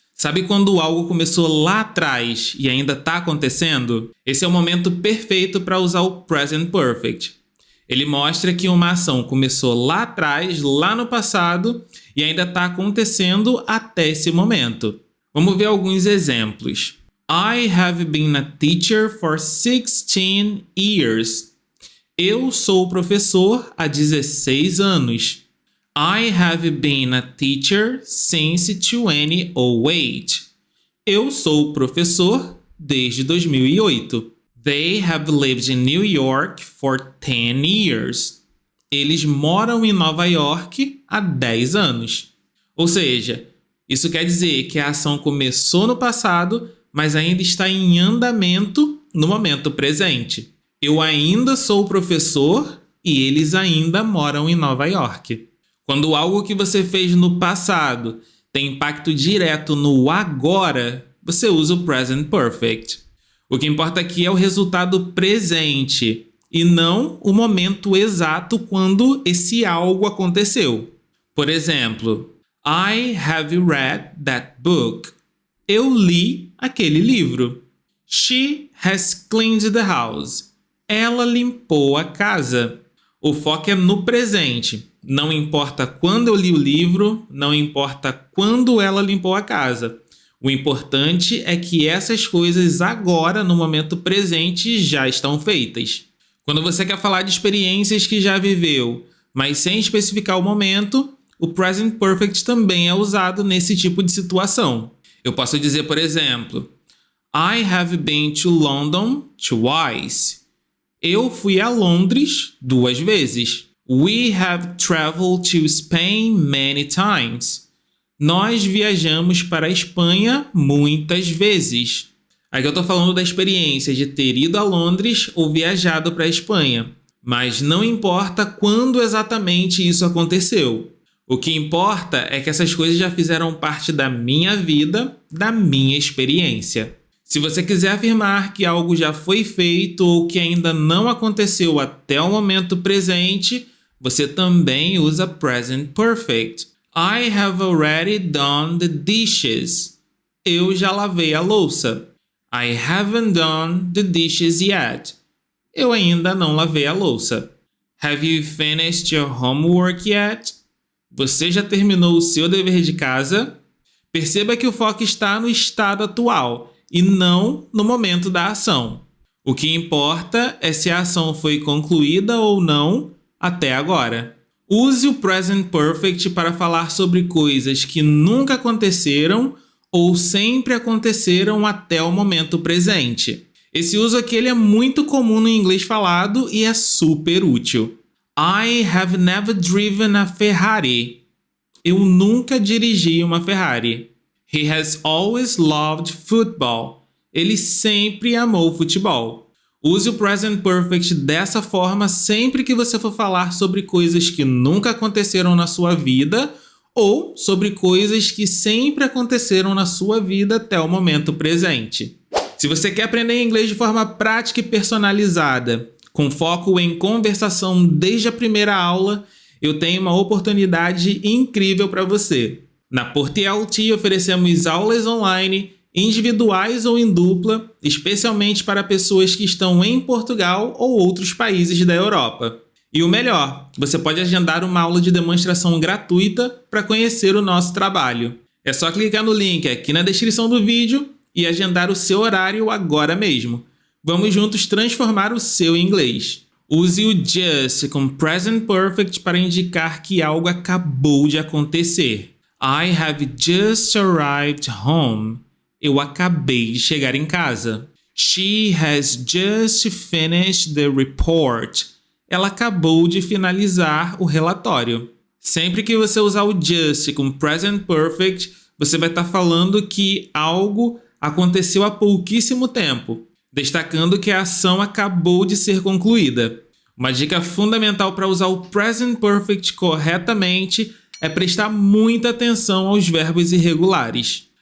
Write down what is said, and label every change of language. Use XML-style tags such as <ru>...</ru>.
<pt>Sabe quando algo começou lá atrás e ainda está acontecendo? Esse é o momento perfeito para usar o Present Perfect. Ele mostra que uma ação começou lá atrás, lá no passado, e ainda está acontecendo até esse momento. Vamos ver alguns exemplos.</pt> <en>I have been a teacher for 16 years.</en> <pt>Eu sou professor há 16 anos.</pt> <en>I have been a teacher since 2008.</en> <pt>Eu sou professor desde 2008.</pt> <en>They have lived in New York for 10 years.</en> <pt>Eles moram em Nova York há 10 anos. Ou seja, isso quer dizer que a ação começou no passado, mas ainda está em andamento no momento presente. Eu ainda sou professor e eles ainda moram em Nova York. Quando algo que você fez no passado tem impacto direto no agora, você usa o Present Perfect. O que importa aqui é o resultado presente e não o momento exato quando esse algo aconteceu. Por exemplo,</pt> <en>I have read that book.</en> <pt>Eu li aquele livro.</pt> <en>She has cleaned the house.</en> <pt>Ela limpou a casa. O foco é no presente. Não importa quando eu li o livro, não importa quando ela limpou a casa. O importante é que essas coisas agora, no momento presente, já estão feitas. Quando você quer falar de experiências que já viveu, mas sem especificar o momento, o present perfect também é usado nesse tipo de situação. Eu posso dizer, por exemplo,</pt> <en>I have been to London twice.</en> <pt>Eu fui a Londres 2 vezes.</pt> <en>We have traveled to Spain many times.</en> <pt>Nós viajamos para a Espanha muitas vezes. Aqui eu estou falando da experiência de ter ido a Londres ou viajado para a Espanha. Mas não importa quando exatamente isso aconteceu. O que importa é que essas coisas já fizeram parte da minha vida, da minha experiência. Se você quiser afirmar que algo já foi feito ou que ainda não aconteceu até o momento presente, você também usa present perfect.</pt> <en>I have already done the dishes.</en> <pt>Eu já lavei a louça.</pt> <en>I haven't done the dishes yet.</en> <pt>Eu ainda não lavei a louça.</pt> <en>Have you finished your homework yet?</en> <pt>Você já terminou o seu dever de casa? Perceba que o foco está no estado atual e não no momento da ação. O que importa é se a ação foi concluída ou não até agora. Use o present perfect para falar sobre coisas que nunca aconteceram ou sempre aconteceram até o momento presente. Esse uso aqui ele é muito comum no inglês falado e é super útil.</pt> <en>I have never driven a Ferrari.</en> <pt>Eu nunca dirigi uma Ferrari.</pt> <en>He has always loved football.</en> <pt>Ele sempre amou futebol. Use o present perfect dessa forma sempre que você for falar sobre coisas que nunca aconteceram na sua vida ou sobre coisas que sempre aconteceram na sua vida até o momento presente. Se você quer aprender inglês de forma prática e personalizada, com foco em conversação desde a primeira aula, eu tenho uma oportunidade incrível para você. Na PortLT oferecemos aulas online, individuais ou em dupla, especialmente para pessoas que estão em Portugal ou outros países da Europa. E o melhor, você pode agendar uma aula de demonstração gratuita para conhecer o nosso trabalho. É só clicar no link aqui na descrição do vídeo e agendar o seu horário agora mesmo. Vamos juntos transformar o seu inglês. Use o just com present perfect para indicar que algo acabou de acontecer.</pt> <en>I have just arrived home.</en> <pt>Eu acabei de chegar em casa.</pt> <en>She has just finished the report.</en> <pt>Ela acabou de finalizar o relatório. Sempre que você usar o just com present perfect, você vai estar falando que algo aconteceu há pouquíssimo tempo, destacando que a ação acabou de ser concluída. Uma dica fundamental para usar o present perfect corretamente é prestar muita atenção aos verbos irregulares.</pt>